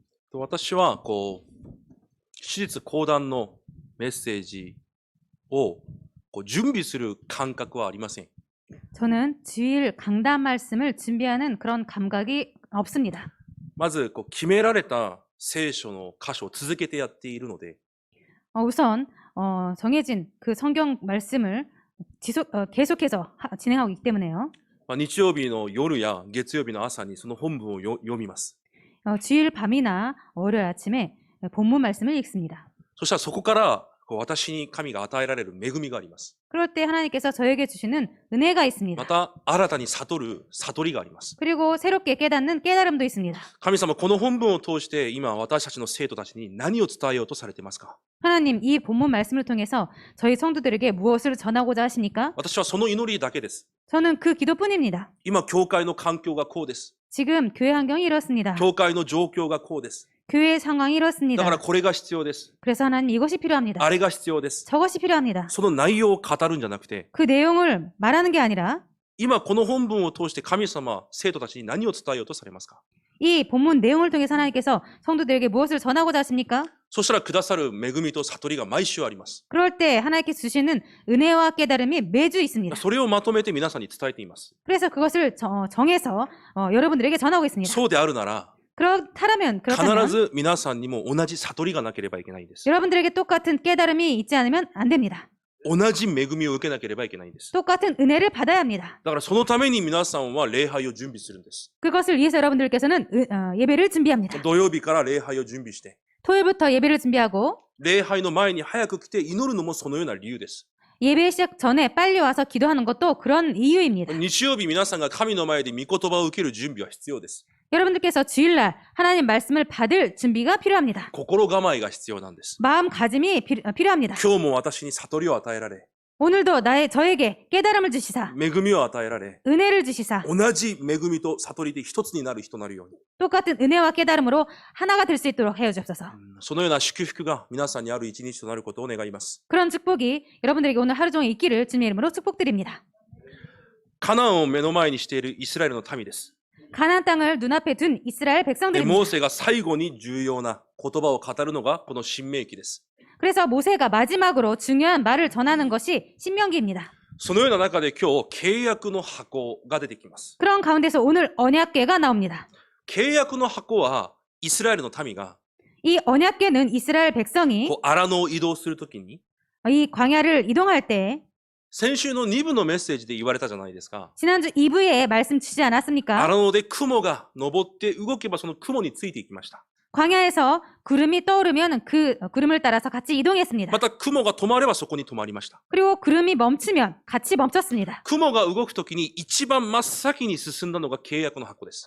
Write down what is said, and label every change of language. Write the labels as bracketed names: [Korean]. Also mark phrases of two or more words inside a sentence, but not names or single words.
[Japanese] 私は手術講談のメッセージを準備する感覚はありません。 [Korean] 저는 주일 강단 말씀을 준비하는 그런 감각이 없습니다. [Japanese] まず決められた聖書の箇所を続けてやっているので、 [Korean] 우선 정해진 그 성경 말씀을 계속해서 진행하고 있기 때문에요. [Japanese] 日曜日の夜や月曜日の朝にその本文を読みます。 [Korean] 주일 밤이나 월요일 아침에 본문 말씀을 읽습니다. [Japanese] そしたらそこから私に神が与えられる恵みがあります。 [Korean] 그럴 때 하나님께서 저에게 주시는 은혜가 있습니다. [Japanese] また新たに悟る悟りがあります。 [Korean] 그리고 새롭게 깨닫는 깨달음도 있습니다. [Japanese] 神様、この本文を通して今私たちの生徒たちに何を伝えようとされていますか？ [Korean] 하나님, 이 본문 말씀을 통해서 저희 성도들에게 무엇을 전하고자 하십니까? [Japanese] 私はその祈りだけです。 [Korean] 저는 그 기도뿐입니다. [Japanese] 今教会の環境がこうです。 [Korean] 지금 교회 환경이 이렇습니다. [Japanese] 教会の状況がこうです。 [Korean] 교회 상황이 [Japanese] だ [Korean] 이렇습니다. [Japanese] からこれが必要です。 [Korean] 그래서 하나님 이것이 필요합니다. [Japanese] あれが必要です。 [Korean] 저것이 필요합니다. [Japanese] その内容を語るんじゃなくて、 [Korean] 그 내용을 말하는 게 아니라 [Japanese] 今この本文を通して神様、生徒たちに何を伝えようとされますか？ [Korean] 이 본문 내용을 통해서 하나님께서 성도들에게 무엇을 전하고자 하십니까? [Japanese] そしたらくださる恵みと悟りが毎週あります。 [Korean] 그럴 때 하나님께서 주시는 은혜와 깨달음이 매주 있습니다. [Japanese] それをまとめて皆さんに伝えています。 [Korean] 그래서 그것을 정해서 여러분들에게 전하고 있습니다. [Japanese] そうであるなら、 [Korean] 그렇다면 [Japanese] 必ず皆さんにも同じ悟りがなければいけないんです。 [Korean] 여러분들에게 똑같은 깨달음이 있지 않으면 안 됩니다. [Japanese] 同じ恵みを受けなければいけないんです。 [Korean] 똑같은 은혜를 받아야 합니다. [Japanese] だからそのために皆さんは礼拝を準備するんです。 [Korean] 그것을 위해서 여러분들께서는 예배를 준비합니다. [Japanese] 土曜日から礼拝を準備して、 [Korean] 토요일부터 예배를 준비하고 [Japanese] 礼拝の前に早く来て祈るのもそのような理由です。 [Korean] 예배 시작 전에 빨리 와서 기도하는 것도 그런 이유입니다. [Japanese] 日曜日皆さんが神の前で御言葉を受ける準備は必要です。 [Korean] 여러분들께서 주일날 하나님 말씀을 받을 준비가 필요합니다. [Japanese] 心構えが必要なんです。 [Korean] 마음가짐이 필요합니다. [Japanese] 今日も私に悟りを与えられ、 [Korean] 오늘도 저에게 깨달음을 주시사 [Japanese] 恵みを与えられ、 [Korean] 은혜를 주시사 [Japanese] 同じ恵みと悟りで一つになる人になるように、 [Korean] 똑같은 은혜와 깨달음으로 하나가 될 수 있도록 해 주옵소서. [Japanese] そのような祝福が皆さんにある一日となることを願います。 [Korean] 그런 축복이 여러분들에게 오늘 하루 종일 있기를 주님의 이름으로 축복드립니다. [Japanese] カナンを目の前にしているイスラエルの民です。 [Korean] 가나안 땅을 눈앞에 둔 이스라엘 [Japanese] で、 [Korean] 백성들입니다. [Japanese] モーセが最後に重要な言葉を語るのがこの新明記です。 [Korean] 그래서 모세가 마지막으로 중요한 말을 전하는 것이 신명기입니다. [Japanese] そのような中で今日契約の箱が出てきます。 [Korean] 그런 가운데서 오늘 언약궤가 나옵니다. [Japanese] 契約の箱はイスラエルの民が [Korean] 이 언약궤는 이스라엘 백성이 [Japanese] 荒野を移動するときに [Korean] 이 광야를 이동할 때 [Japanese] 先週の2部のメッセージで言われたじゃないですか。 [Korean] 지난주 2부에 말씀 주지 않았습니까? [Japanese] 荒野で雲が登って動けばその雲についていきました。 [Korean] 광야에서 구름이 떠오르면 그 구름을 따라서 같이 이동했습니다. [Japanese] また雲が止まればそこに止まりました。 [Korean] 그리고 구름이 멈추면 같이 멈췄습니다. [Japanese] 雲が動くときに一番真っ先に進んだのが契約の箱です。